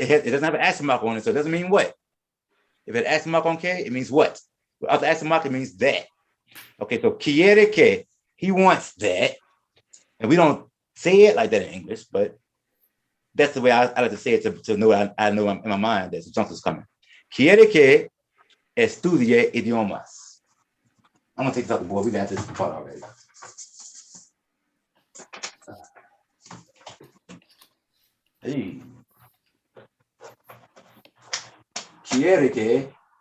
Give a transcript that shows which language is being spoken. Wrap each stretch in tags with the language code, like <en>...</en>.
<en>It doesn't have an accent mark on it, so it doesn't mean what. If it has accent mark on que, it means what. Without the accent mark, it means that. Okay, so</en> <es>quiere que,</es> <en>he wants that, and we don't say it like that in English, but that's the way I like to say it to know I know in my mind that subjunctive is coming.</en> <es>Quiere que estudie idiomas.</es> <en>I'm gonna take this out the board. We got this part already. Hey.</en> <es>Quiere que.</es>